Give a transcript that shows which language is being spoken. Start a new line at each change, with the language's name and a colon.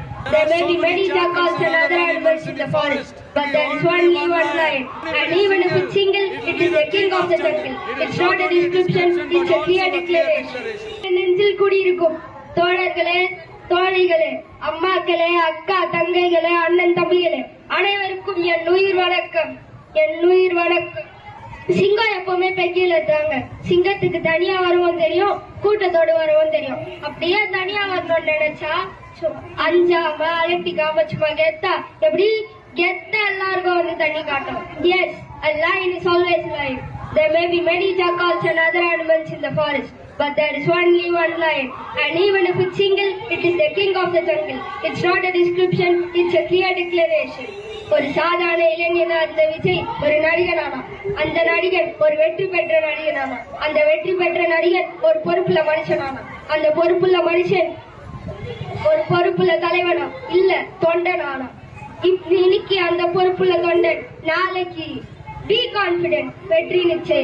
English: There may be many jackals and other animals in the forest, but there is only one lion. And even if it's single, it is the king of the jungle. It's not a description, it's a clear declaration.
Tamil: நெஞ்சில் குடியிருக்கும் தோழர்களே, தோழிகளே, அம்மாக்களே, அக்கா தங்கைகளே, அண்ணன் தம்பிகளே, அனைவருக்கும் என் உயிர் வணக்கம், என் உயிர் வணக்கம். சிங்கம் எப்பவுமே பெக்கில இருக்காங்க. சிங்கத்துக்கு தனியா வரவும் தெரியும், கூட்டத்தோடு வரவும் தெரியும். அப்படியே தனியா வரணும்னு நினைச்சா அஞ்சாம அலட்டிக்காம சும்மா கெத்தா எப்படி கெத்தா எல்லாருக்கும் வந்து தண்ணி காட்டும்.
English: Yes, a lion is always lying. There may be many jackals and other animals in the forest, but there is only one lion. And even if it's single, it is the king of the jungle. It's not a description, it's a clear declaration.
Tamil: ஒரு சாதாரண இளைஞனா இருந்த விஜய் ஒரு நடிகனானா. அந்த நடிகன் ஒரு வெற்றி பெற்ற நடிகனானா. அந்த வெற்றி பெற்ற நடிகன் ஒரு பொறுப்புள்ள மனுஷனானா. அந்த பொறுப்புள்ள மனுஷன் ஒரு பொறுப்புள்ள தலைவனா இல்ல தொண்டனானா. இன்னைக்கு அந்த பொறுப்புள்ள தொண்டன் நாளைக்கு
English: be confident,
Tamil: வெற்றி நிச்சயம்.